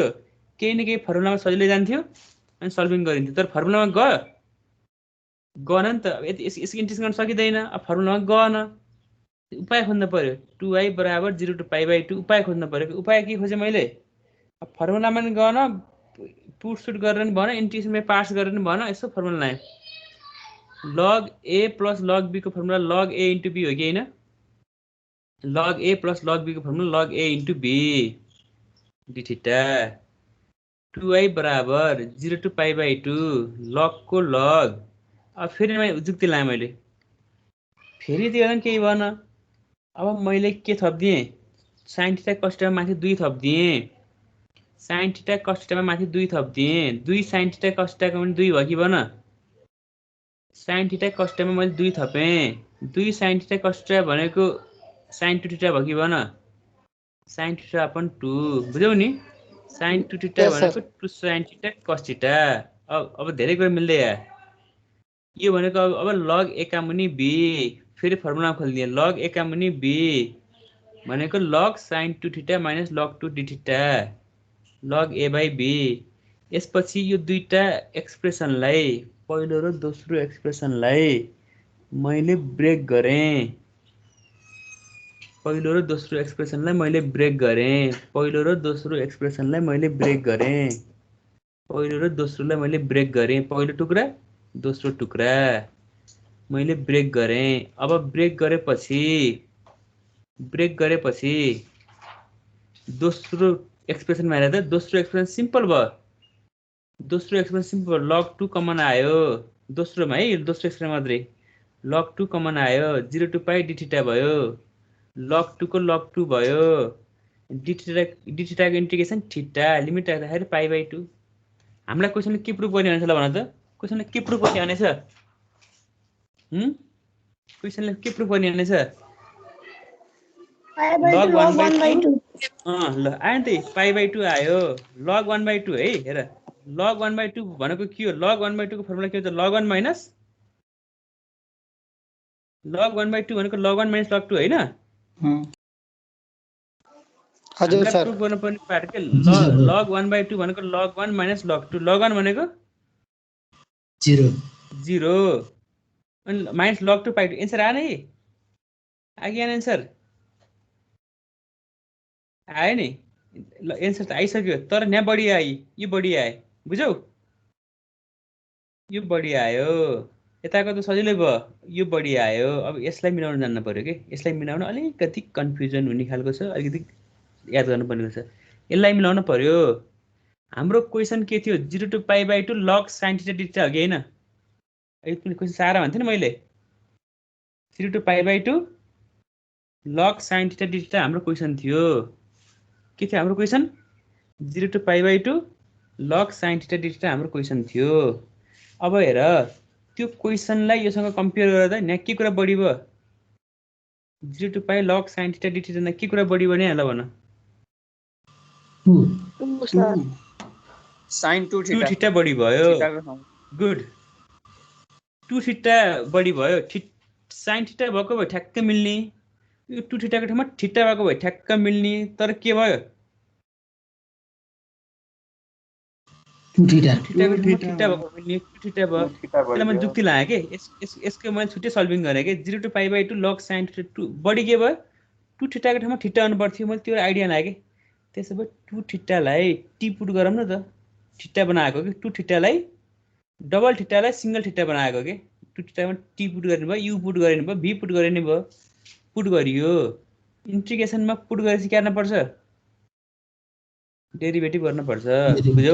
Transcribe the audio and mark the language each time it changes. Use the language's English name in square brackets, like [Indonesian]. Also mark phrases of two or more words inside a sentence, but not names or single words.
[Nepali] केही न केही फर्मुलामा सजिलै जान्थ्यो अनि सल्भिङ गरिन्थ्यो तर फर्मुलामा गएन नि त यसको इन्टिग्रेसन गर्न सकिँदैन अब फर्मुलामा गएन उपाय खोज्नु पर्यो 2i बराबर [English] 0 to pi/2 [Nepali] उपाय खोज्नु पर्यो उपाय के खोजेँ मैले अब फर्मुलामा नि गएन पुट सुट गरेर नि भएन इन्टिग्रेसनमा पार्ट्स गरेर नि भएन यसो फर्मुला लाएँ [English] log a plus log b [Nepali] को फर्मुला [English] log a into b [Nepali] हो कि होइन [English] log a plus log b [Nepali] को फर्मुला [English] log a into b d theta [Nepali] 2i बराबर [English] 0 to pi/2 log [Nepali] को log अब फेरि मैले जुक्ति लाएँ मैले फेरि त्यो केही भएन अब मैले के थपिदिएँ [English] sin theta cos theta [Nepali] माथि 2 थपिदिएँ [English] sin theta cos thetaमा [Nepali] माथि 2 थपिदिएँ [English] 2 sin theta cos thetaको [Nepali] पनि 2 भयो कि भन [English] sin theta cos thetaमा [Nepali] मैले 2 थपेँ [English] 2 sin theta cos theta [Nepali] भनेको [English] sin 2 theta [Nepali] भयो कि भन [English] sin theta upon 2 [Nepali] बुझ्यौ नि [English] sin 2 theta Yes, sir. [Nepali] भनेको [English] 2 sin theta cos theta [Nepali] अब धेरै कुरा मिल्दै आयो यो भनेको अब log a का मुनि b फेरि फर्मुला खोल्दिए log a का मुनि b भनेको [English] log sin 2 theta minus log 2 d theta log a/b [Nepali] यसपछि यो दुईटा एक्सप्रेसनलाई पहिलो र दोस्रो एक्सप्रेसनलाई मैले ब्रेक गरेँ पहिलो र दोस्रो एक्सप्रेसनलाई मैले ब्रेक गरेँ पहिलो र दोस्रो एक्सप्रेसनलाई मैले ब्रेक गरेँ पहिलो र दोस्रोलाई मैले ब्रेक गरेँ पहिलो टुक्रा दोस्रो टुक्रा मैले ब्रेक गरेँ अब ब्रेक गरेपछि दोस्रो एक्सप्रेसनमा हेरेर त दोस्रो एक्सप्रेसन सिम्पल भयो दोस्रो एक्सप्रेसन सिम्पल [English] log 2 common [Nepali] आयो दोस्रोमा है दोस्रो एक्सप्रेसन मात्रै [English] log 2 common [Nepali] आयो [English] 0 to pi d theta [Nepali] भयो log 2 को log 2 भयो d थीटाको इन्टिग्रेसन थीटा लिमिट राख्दाखेरि पाई/2 हामीलाई क्वेसनले के प्रुफ गर्ने भनेछ ल भन त क्वेसनले के प्रुफ गर्ने भनेछ क्वेसनले के प्रुफ गर्ने भनेछ log 1/2 ल आयो नि त पाई/2 आयो log 1/2 है हेर log 1/2 भनेको के हो log 1/2 को फर्मुला के हुन्छ [English] log 1 minus log 1/2 [Nepali] भनेको [English] log 1 minus log 2 [Nepali] हैन हजुर हामीलाई सर प्रुफ गर्नुपर्ने पार्ट के log 1/2 भनेको [English] log 1 minus log 2 log 1 [Nepali] भनेको 0 अनि [English] minus log 2 pi [Nepali] एन्सर आएन है आगे आएन एन्सर आयो नि एन्सर त आइसक्यो तर यहाँ बढी आयो यो बढी आयो बुझ्यौ यो बढी आयो यताको त सजिलै भयो यो बढी आयो अब यसलाई मिलाउन जान्नु पर्यो के यसलाई मिलाउन अलिकति कन्फ्युजन हुने खालको छ अलिकति याद गर्नुपर्ने छ यसलाई मिलाउन पर्यो हाम्रो क्वेसन के थियो [English] 0 to pi/2 log sin theta d theta [Nepali] हो कि हैन यो पनि क्वेसन सारा भन्थे नि मैले [English] 0 to pi/2 log sin theta d theta [Nepali] हाम्रो क्वेसन थियो के थियो हाम्रो क्वेसन [English] 0 to pi/2 log sin theta d theta [Nepali] हाम्रो क्वेसन थियो अब हेर त्यो क्वेसनलाई योसँग कम्पेयर गर्दा यहाँ के कुरा बढी भयो [English] 0 to pi log sin theta d theta [Nepali] के कुरा बढी भयो नि ल भन sin 2 2 थीटा थीटा बढी भयो थीटाको ठाउँ गुड 2 थीटा बढी भयो [English] sin theta [Nepali] भएको भए ठ्याक्क मिल्ने यो 2 थीटाको ठाउँमा थीटा भएको भए ठ्याक्क मिल्ने तर के भयो 2 थीटा थीटाको ठाउँमा थीटा भएको मिल्ने 2 थीटा भयो त्यसलाई मैले जुक्ति लगाएँ के यसको मैले छुट्टै सल्भिङ गरेँ के [English] 0 to pi/2 log sin theta 2 [Nepali] बढी के भयो 2 थीटाको ठाउँमा थीटा आउनु पर्थ्यो मैले त्यो आइडिया लाग्यो त्यसो भए 2 थीटालाई टी पुट गरौँ न त थीटा बनाएको कि 2 थीटालाई डबल थीटालाई [English] single theta [Nepali] बनाएको के 2 थीटामा टी पुट गर्ने भयो यु पुट गर्ने भयो भी पुट गर्ने भयो पुट गरियो इन्टिग्रेसनमा पुट गरेपछि के गर्न पर्छ डेरिभेटिभ गर्न पर्छ बुझौ